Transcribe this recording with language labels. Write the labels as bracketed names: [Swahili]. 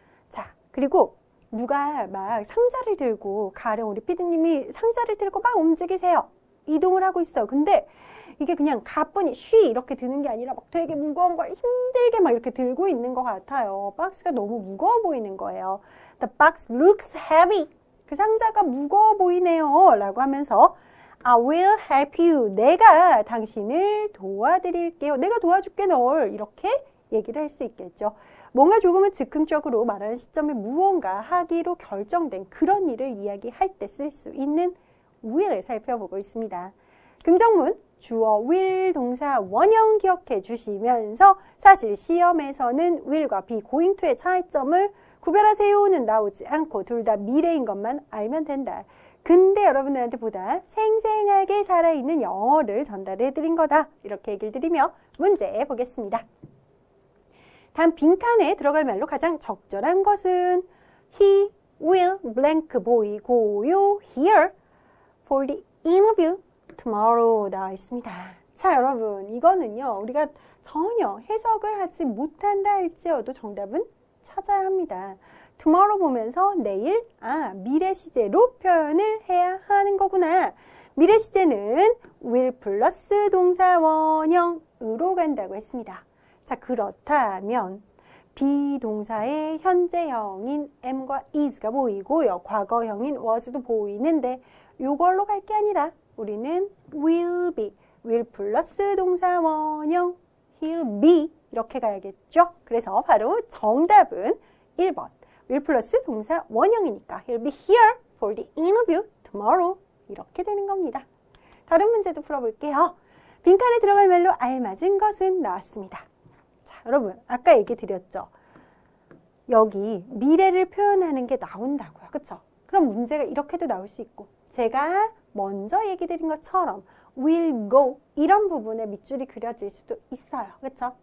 [Korean] 자, 그리고 누가 막 상자를 들고, 가령 우리 피디님이 상자를 들고 막 움직이세요. 이동을 하고 있어요. 근데 이게 그냥 가뿐히 쉬 이렇게 드는 게 아니라 막 되게 무거운 걸 힘들게 막 이렇게 들고 있는 것 같아요. 박스가 너무 무거워 보이는 거예요. [English] The box looks heavy. [Korean] 그 상자가 무거워 보이네요. 라고 하면서 [English] I will help you. [Korean] 내가 당신을 도와드릴게요. 내가 도와줄게 널. 이렇게 얘기를 할 수 있겠죠. 뭔가 조금은 즉흥적으로 말하는 시점에 무언가 하기로 결정된 그런 일을 이야기할 때 쓸 수 있는 will을 살펴보고 있습니다. 긍정문 주어 will 동사 원형 기억해 주시면서 사실 시험에서는 will과 be going to의 차이점을 구별하세요는 나오지 않고 둘 다 미래인 것만 알면 된다. 근데 여러분들한테 보다 생생하게 살아있는 영어를 전달해 드린 거다. 이렇게 얘기를 드리며 문제 보겠습니다. 다음 빈칸에 들어갈 말로 가장 적절한 것은 [English] He will blank [Korean] 보이고요. [English] Here for the interview tomorrow [Korean] 나와 있습니다. 자, 여러분 이거는요. 우리가 전혀 해석을 하지 못한다 할지어도 정답은 찾아야 합니다. tomorrow 보면서 내일, 미래 시제로 표현을 해야 하는 거구나. 미래 시제는 will 플러스 동사 원형으로 간다고 했습니다. 자, 그렇다면 비동사의 현재형인 am과 is가 보이고요. 과거형인 was도 보이는데 이걸로 갈 게 아니라 우리는 will be, will 플러스 동사 원형 he'll be 이렇게 가야겠죠? 그래서 바로 정답은 1번. will 플러스 동사 원형이니까 [English] he'll be here for the interview tomorrow [Korean] 이렇게 되는 겁니다. 다른 문제도 풀어볼게요. 빈칸에 들어갈 말로 알맞은 것은 나왔습니다. 자, 여러분 아까 얘기 드렸죠? 여기 미래를 표현하는 게 나온다고요. 그쵸? 그럼 문제가 이렇게도 나올 수 있고 제가 먼저 얘기 드린 것처럼 will go 이런 부분에 밑줄이 그려질 수도 있어요. 그쵸?